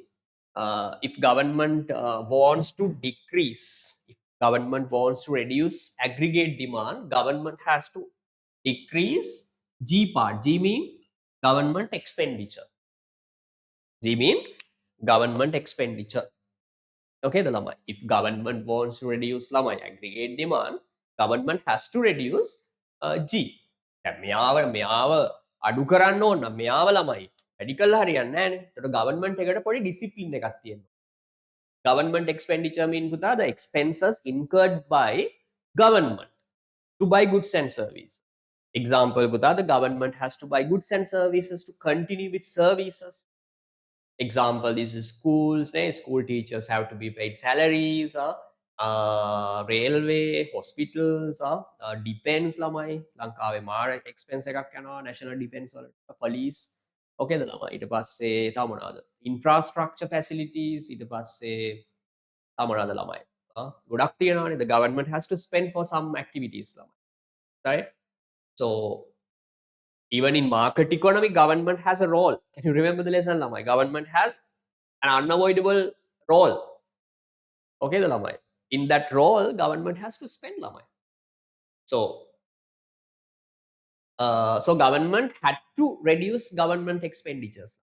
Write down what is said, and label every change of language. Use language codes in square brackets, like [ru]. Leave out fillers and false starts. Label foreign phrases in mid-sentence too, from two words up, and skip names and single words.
[en] If government wants to decrease, if government wants to reduce aggregate demand, government has to decrease G part. G mean government expenditure. G mean government expenditure. Okay, the lamai. If government wants to reduce lamai aggregate demand, government has to reduce G. [si] මෙයාව අඩු කරන්න ඕන නම් මෙයාව ළමයි වැඩි කළා හරියන්නේ නැහැ නේ. ඒතකොට government එකට පොඩි discipline එකක් තියෙනවා. [en] Government expenditure mean පුතා the expenses incurred by government to buy goods and services. Example පුතා the government has to buy goods and services to continue with services. Example is schools, school teachers have to be paid salaries, railway, hospitals, defense lamai [si] ලංකාවේ මාර expense එකක් යනවා [en] national defense වලට, police. [si] Okay ද ළමයි. ඊට පස්සේ තව මොනවාද? [en] infrastructure facilities. [si] ඊට පස්සේ තව මොනවාද ළමයි? ගොඩක් තියෙනවානේ. [en] The government has to spend for some activities ළමයි. Right? So even in market economy, government has a role. Can you remember the lesson, Lamai? Government has an unavoidable role. Okay, the Lamai. In that role, government has to spend Lamai. So government had to reduce government expenditures.